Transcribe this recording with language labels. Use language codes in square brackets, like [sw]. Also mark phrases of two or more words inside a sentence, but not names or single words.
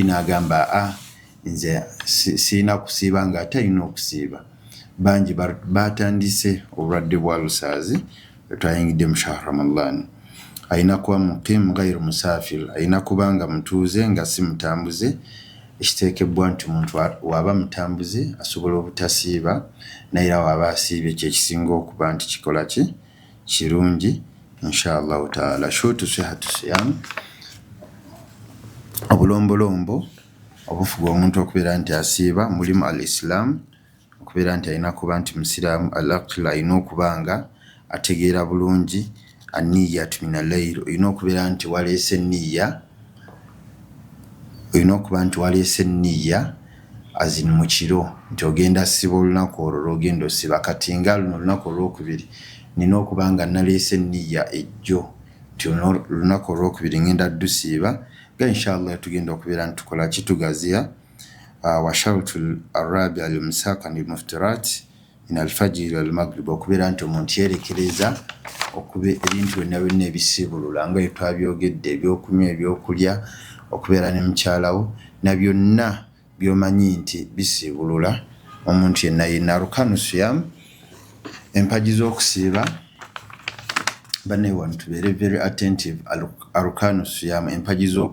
[lg] n'agamba nze sirina kusiiba nga ate alina okusiiba bangi batandise obulwadde bwa ulcers twayingidde mu [ar] شهر رمضان [lg] alina kuba [ar] مقيم غير مسافر [lg] alina kubanga mutuuze nga si mutambuze ekiteekebwa nti omuntu waba mutambuze asobola obutasiiba naye era waba asiibye kyekisinga okuba nti kikola ki kirungi [ar] إن شاء الله تعالى شروط صحة الصيام [lg] obulombolombo obufuga omuntu okubeera nti asiiba mulimu al-islam okubeera nti alina kuba nti musiraamu al-aql alina okubanga ategeera bulungi [ar] النية من الليل [lg] olina okubeera nti waleese niyya olina okuba nti waleese niyya azin mu kiro nti ogenda siba olunaku olwo lwogenda osiba kati nga luno olunaku olwokubiri nina okuba nga naleese niyya ejjo nti olunaku olwokubiri ngenda dusiiba nga inshallah tugenda okubeera nti tukola kitugaziya [ar] والشرط الرابع الإمساك عن المفطرات من الفجر المغرب [lg] okubeera nti omuntu yerekereza okuba ebintu byonna ebisiibulula nga twabyogedde ebyokunywa ebyokulya okubeera ne mukyalawo na byonna byomanyi nti bisiibulula omuntu yenna [ar] أركان الصيام [lg] empagi z'okusiiba banne wano tubeere [en] very attentive [ar] أركان الصيام [lg] empagi